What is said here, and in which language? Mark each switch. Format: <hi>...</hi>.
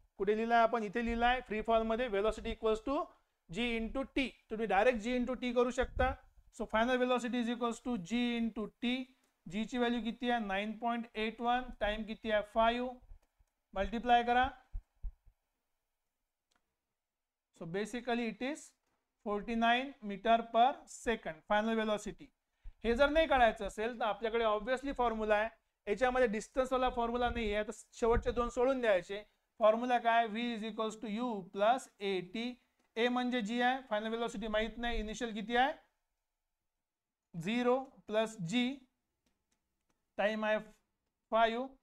<mr>कुठे लिहिलाय आपण, इथे लिहिलाय फ्री फॉर्म मध्ये, वेलोसिटी = g × t. तुम्ही डायरेक्ट g × t करू शकता. So final velocity = g × t. g ची व्हॅल्यू किती आहे 9.81, टाइम किती आहे 5, मल्टिप्लाय करा.</mr> <en>So basically it is 49 metre per second final velocity.</en> <mr>हे जर नाही काढायचं असेल तर आपल्याकडे ऑब्विसली फॉर्म्युला आहे. याच्यामध्ये डिस्टन्स वाला फॉर्म्युला नाही आहे, तर शेवटचे दोन सोडून द्यायचे. फॉर्म्युला काय, v = u + at. a म्हणजे g आहे, फायनल वेलोसिटी माहित नाही, इनिशियल किती आहे 0 + g, टाइम आहे 5.</mr>